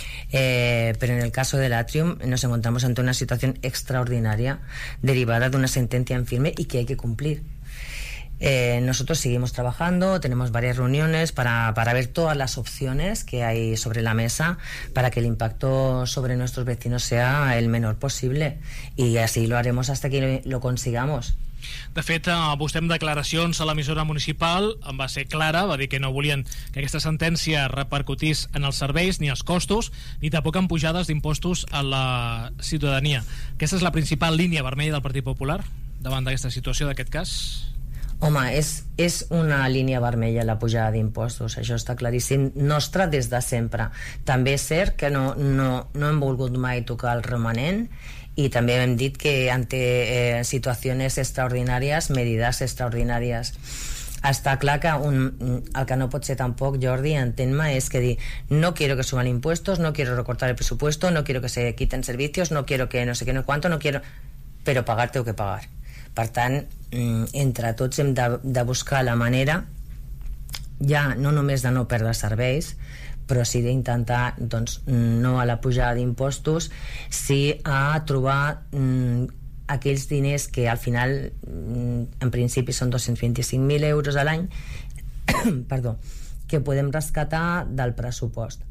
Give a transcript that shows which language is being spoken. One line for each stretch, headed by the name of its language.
Spanish: Pero en el caso del Atrium nos encontramos ante una situación extraordinaria derivada de una sentencia en firme y que hay que cumplir. Nosotros seguimos trabajando, tenemos varias reuniones para ver todas las opciones que hay sobre la mesa para que el impacto sobre nuestros vecinos sea el menor posible, y así lo haremos hasta que lo consigamos.
Catalan: De fet, vostè en declaracions a l'emissora municipal en va ser clara, va dir que no volien que aquesta sentència repercutís en els serveis ni els costos, ni tampoc en pujades d'impostos a la ciutadania. Aquesta és la principal línia vermella del Partit Popular davant d'aquesta situació, d'aquest cas? Home, és una línia vermella la pujada d'impostos, això està claríssim, nostra des de sempre. També és cert que no hem volgut mai tocar el remanent,
Spanish: y también hemos dicho que ante situaciones extraordinarias, medidas extraordinarias. Hasta claro que el que
Catalan: no pot ser tampoc,
Spanish: Jordi, en tema
Catalan: és que dir,
Spanish: no quiero que suban impuestos, no quiero recortar el presupuesto, no quiero que se quiten servicios, no quiero que no sé qué, no cuánto, no quiero, pero pagar tengo que pagar.
Catalan: Per tant, entre tots hem de buscar la manera, ja no només de no perdre serveis, però sí d'intentar, doncs, no a la pujada d'impostos, sí a trobar aquells diners que al final, en principi són 225.000 euros a l'any, perdó, que podem rescatar del pressupost.